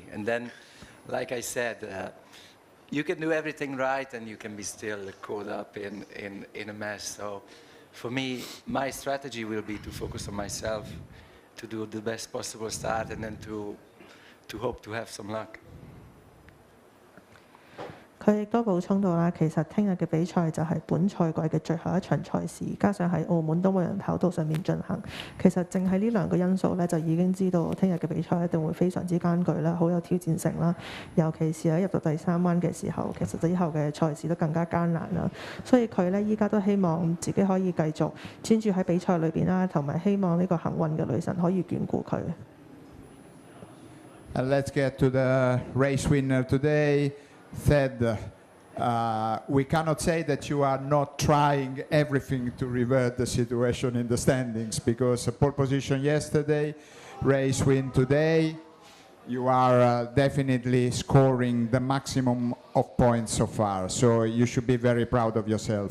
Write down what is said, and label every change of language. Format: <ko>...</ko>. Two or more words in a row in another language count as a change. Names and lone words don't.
<en>And then, like I said, you can do everything right and you can be still caught up in a mess. So for me, my strategy will be to focus on myself, to do the best possible start, and then to hope to have some luck.</en> <yue>佢亦都補充到啦，其實聽日嘅比賽就係本賽季嘅最後一場賽事，加上喺澳門都冇人跑道上面進行，其實淨係呢2個因素咧，就已經知道聽日嘅比賽一定會非常之艱巨啦，好有挑戰性啦。尤其是喺入到第3彎嘅時候，其實之後嘅賽事都更加艱難啦。所以佢咧依家都希望自己可以繼續專注喺比賽裏邊啦，同埋希望呢個幸運嘅女神可以眷顧佢。</yue> <en>Let's get to the race winner today. Ted, we cannot say that you are not trying everything to revert the situation in the standings, because pole position yesterday, race win today, you are definitely scoring the maximum of points so far, so you should be very proud of yourself.</en>